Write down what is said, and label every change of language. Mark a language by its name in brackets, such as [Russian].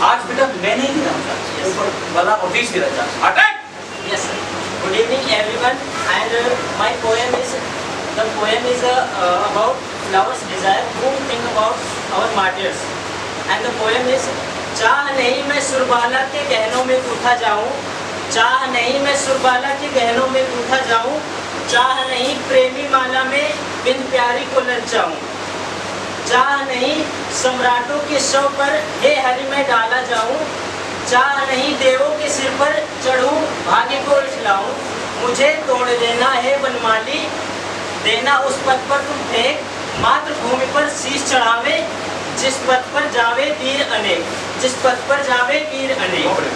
[Hindi] आज बेटा मैं नहीं दे रहा हूँ ऊपर वाला ऑफिस दे रहा है attack [English] Yes, sir. Good evening, everyone. And my poem is about flowers' desire. Who think about our martyrs? And the poem is: [Hindi] चाह नहीं मैं सुरबाला के गहनों में गूंथा जाऊं, चाह नहीं मैं सुरबाला के गहनों में गूंथा जाऊं, चाह नहीं प्रेमी माला में बिन प्यारी को ललचाऊं, चाह नहीं सम्राटों के शव पर हे हरि मैं डाला जाऊं, चाह नहीं देवों के सिर पर चढ़ूं भाग्य को उछलाऊं, मुझे तोड़ देना है वनमाली, देना उस पथ पर तुम फेंक, मातृभूमि पर शीश चढ़ावे, जिस पथ पर जावे वीर अनेक, जिस पथ पर जावे वीर अनेक.